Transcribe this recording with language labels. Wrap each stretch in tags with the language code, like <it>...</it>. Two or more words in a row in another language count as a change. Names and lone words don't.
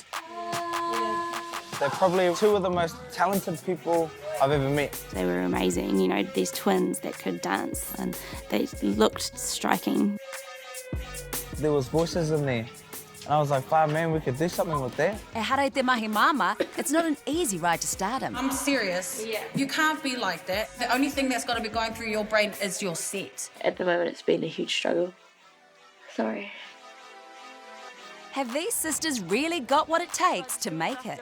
<en>They're probably two of the most talented people I've ever met. They were amazing, these twins that could dance and they looked striking. There was voices in there. And I was like, man, we could do something with that.</en> <mi>E hara te mahi mama,</mi> <en>it's not an easy ride to stardom. I'm serious. Yeah. You can't be like that. The only thing that's got to be going through your brain is your set. At the moment, it's been a huge struggle. Sorry. Have these sisters really got what it takes to make it?</en>